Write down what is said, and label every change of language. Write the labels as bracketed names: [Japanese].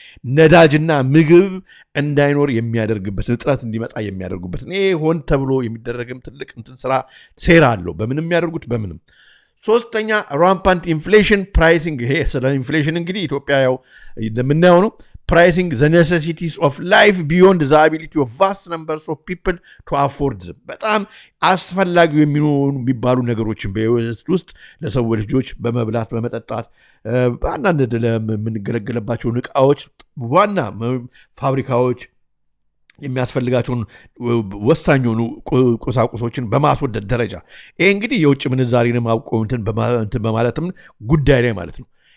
[Amharic] ነዳጅና ምግብ እንዳይኖር የሚያደርግበት እጥረት እንዲመጣ የሚያደርጉበት ይሄ ሆን ተብሎ የሚደረግም ትልቅ ስራ ሴራ አለው በምንም የሚያደርጉት በምንም ሶስተኛ [English] ራምፓንት ኢንፍሌሽን ፕራይሲንግ [Amharic] ይሄ ስለ ኢንፍሌሽን እንግዲህ ኢትዮጵያ ያው እንደምናየው ነው [English] pricing the necessities of life beyond the ability of vast numbers of people to afford them. [Amharic] በጣም አስፈላጊ የሚባሉ ነገሮችን በህይወት ውስጥ ለሰው ልጆች በመብላት በመጠጣት በአንዳንድ ለምንገለገልባቸው ዕቃዎች ዋና ፋብሪካዎች የሚያስፈልጋቸውን ወሳኝ ሆኑ ቁሳቁሶችን በማስወደድ ደረጃ ይሄ እንግዲህ የውጭ ምንዛሪንም አውቆንትን በማለትም ጉዳይ ላይ ማለት ነው።